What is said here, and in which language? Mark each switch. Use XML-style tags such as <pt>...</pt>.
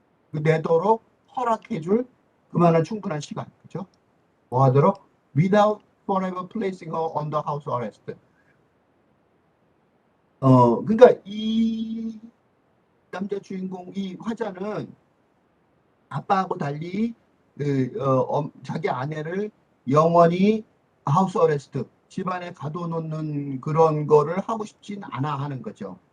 <ko>내도록 허락해줄 그만한 충분한 시간, 그죠? 뭐 하도록?</ko> <en>Without forever placing her under house arrest.</en> <ko>그러니까 이 남자 주인공, 이 화자는 아빠하고 달리 자기 아내를 영원히 하우스 어레스트, 집안에 가둬놓는 그런 거를 하고 싶진 않아 하는 거죠.</ko>